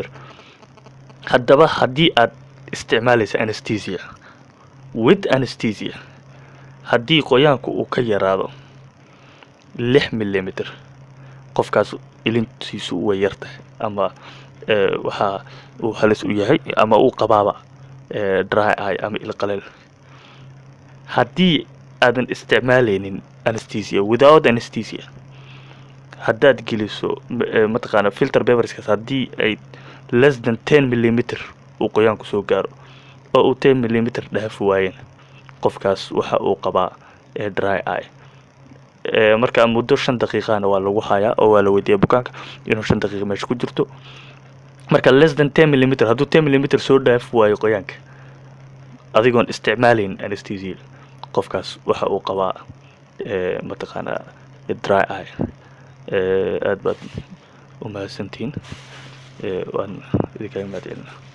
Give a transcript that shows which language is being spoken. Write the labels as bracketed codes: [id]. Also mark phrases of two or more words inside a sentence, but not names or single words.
[so] haddaba haddii aad isticmaalaysa [en] anesthesia with anesthesia [so] haddii qoyaanku uu ka yaraado 6 millimeter qofkaas ilintiisu way yartahay ama waxa uu halis u yahay ama uu qabaaba [en] dry eye [so] ama il qaleel. Haddii aadan isticmaalaynin [en] anesthesia, without anesthesia, [so] haddaad geliso mataqaana [en] filter paperskaas [so] haddii ay [en] less than 10 millimeter [so] uu qoyaanku soo gaaro oo uu 10 millimeter dhaaf waayeen, qofkaas waxa uu qabaa [en] dry eye. [so] Marka muddo 5 daqiiqana waa lagu hayaa oo waa la weydiiyaa bukaanka inuu 5 daqiiqo meesha ku jirto. Marka [en] less than 10 millimeter [so] hadduu 10 millimeter soo dhaaf waayo qoyaanka adigoon isticmaalayn anesthesia, qofkaas waxa uu qabaa mataqaana [en] dry eye. [so] aad baad u mahadsantihiin. waan idinkaga mahadcelinayaa.